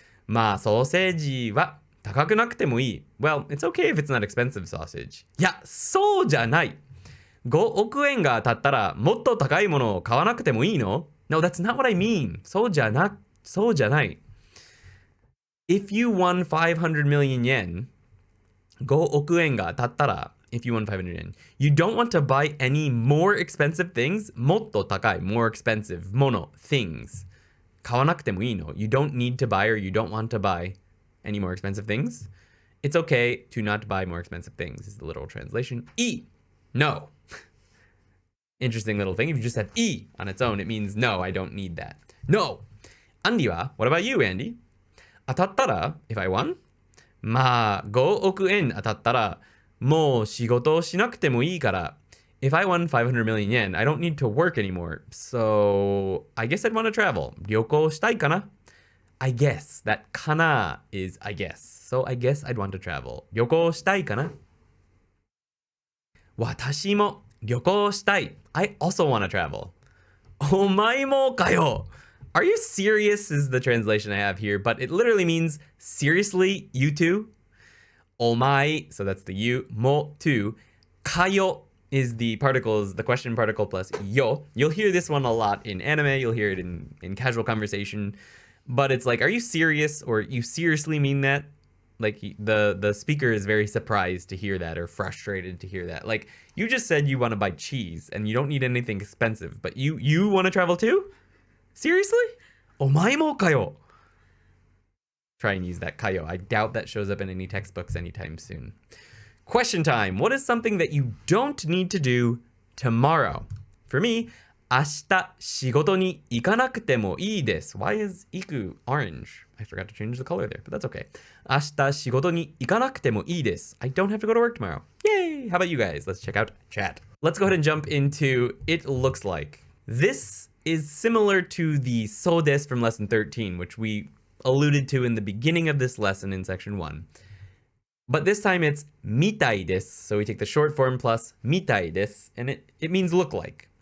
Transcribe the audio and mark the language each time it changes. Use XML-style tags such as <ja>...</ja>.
<ja>まあ、ソーセージは高くなくてもいい。</ja> <en>Well, it's okay if it's not expensive sausage.</en> <ja>いや、そうじゃない。 5億円が当たったらもっと高いものを買わなくてもいいの？</ja> <en>No, that's not what I mean.</en> <ja>そうじゃない。</ja> <en>If you won 500 million yen,</en> <ja>5億円が当たったら</ja> <en>if you won 500 yen, you don't want to buy any more expensive things?</en> <ja>もっと高い</ja> <en>more expensive</en> <ja>もの</ja> <en>things</en> <ja>買わなくてもいいの？</ja> <en>You don't need to buy or you don't want to buy any more expensive things? It's okay to not buy more expensive things is the literal translation. E. No. Interesting little thing. If you just said E on its own, it means no, I don't need that. No. Andy wa, what about you, Andy?</en> <ja>当たったら</ja> <en>if I won?</en> <ja>まあ、5億円当たったらもう仕事をしなくてもいいから</ja> <en>if I won 500 million yen, I don't need to work anymore. So, I guess I'd want to travel.</en> <ja>旅行したいかな?</ja> <en>I guess. That かな is I guess. So, I guess I'd want to travel.</en> <ja>旅行したいかな? 私も旅行したい.</ja> <en>I also want to travel.</en> <ja>お前もかよ.</ja> <en>Are you serious is the translation I have here, but it literally means seriously, you too? Omae, so that's the you, mo, to, kayo is the particles, the question particle plus yo. You'll hear this one a lot in anime, you'll hear it in casual conversation, but it's like, are you serious, or you seriously mean that? Like, the speaker is very surprised to hear that, or frustrated to hear that. Like, you just said you want to buy cheese, and you don't need anything expensive, but you want to travel too? Seriously?</en> <ja>Omae mo kayo?</ja> <en>Try and use that kayo. I doubt that shows up in any textbooks anytime soon. Question time. What is something that you don't need to do tomorrow? For me,</en> <ja>明日仕事に行かなくてもいいです.</ja> <en>Why is iku orange? I forgot to change the color there, but that's okay.</en> <ja>明日仕事に行かなくてもいいです.</ja> <en>I don't have to go to work tomorrow. Yay! How about you guys? Let's check out chat. Let's go ahead and jump into it looks like. This is similar to the so des from lesson 13, which we alluded to in the beginning of this lesson in section 1. But this time it's みたいです. So we take the short form plus みたいです, and it means look like.</en>